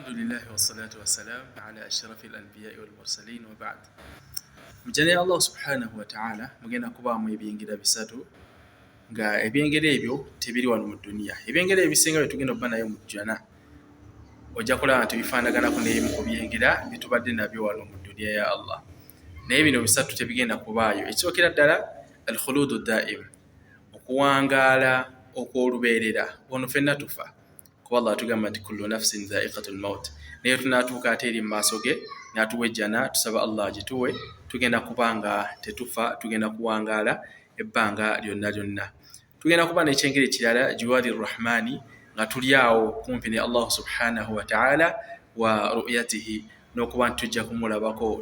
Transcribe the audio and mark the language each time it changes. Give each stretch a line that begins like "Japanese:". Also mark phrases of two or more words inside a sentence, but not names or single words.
Arabic: الحمد لله والصلاة والسلام على أشرف الأنبياء والمرسلين وبعد.
Ganda: Mujane Allah
Arabic: سبحانه وتعالى
Ganda: mugenda kubaamu ebyengera bisatu nga ebyengera ebyo tebiri wano mu dunia. Ebyengera ebisinga bye tugenda okuba nayo mu jjana ojja kulaba nti bifaanaganako n'ebimu ku byengera bye tubadde nabyo wano mu dunia ya Allah. Naye bino bisatu tebigenda kubaayo. Ekisookera ddala
Arabic: الخلود الدائم,
Ganda: okuwangaala okw'olubeerera. Ono ffenna tufa. Kuba Allah atugamba nti
Arabic: كل نفس ذائقة الموت.
Ganda: Naye tunaatuuka ate eri mu maaso ge n'atuwa ejjana, tusaba Allah agituwe, tugenda kuba nga tetufa, tugenda kuwangaala ebbanga lyonna lyonna. Tugenda kuba n'ekyengera ekirala
Arabic: جوار الرحمن,
Ganda: nga tuli awo kumpi ne Allah
Arabic: سبحانه وتعالى ورؤيته,
Ganda: n'okuba nti tujja kumulabako.